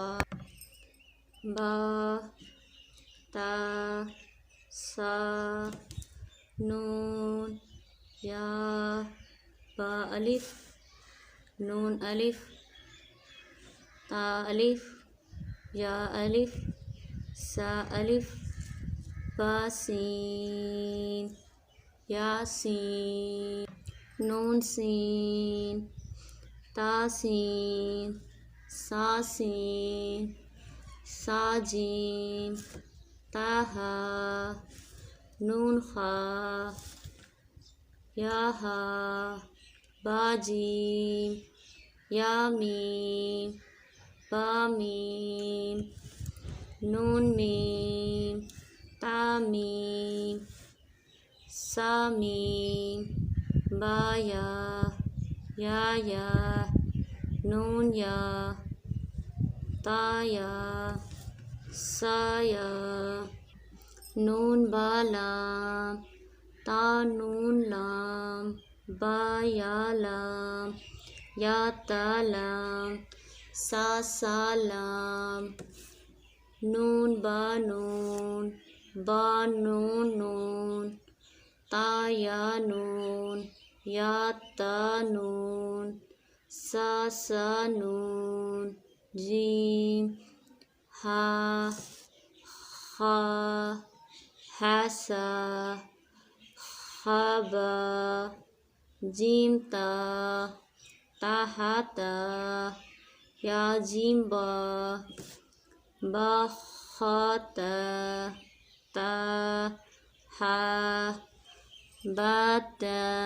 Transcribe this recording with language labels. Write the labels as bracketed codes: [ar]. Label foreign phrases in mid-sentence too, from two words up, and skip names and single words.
[ar] باء تاء ثاء، نون ياء، باء ألف, نون ألف، تاء ألف، ياء ألف، ثاء ألف، باء سين، ياء سين، نون سين، تاء سين، ثاء سين، ثاء جيم، تاء حاء، نون خاء, ياء حاء، باء جيم, ياء ميم، باء ميم، نون ميم، تاء ميم، ثاء ميم، باء ياء، ياء، نون ياء، تاء ياء، ثاء ياء، نون باء لام، تاء نون لام، باء ياء لام، ياء تاء لام، ثاء لام, نون باء نون، باء نون نون, تاء ياء نون، ياء تاء نون, sa nun, جيم، حاء، خاء، حاء ثاء، خاء باء، جيم تاء، تاء حاء تاء، ياء جيم باء، باء خاء تاء، تاء حاء، باء تاء,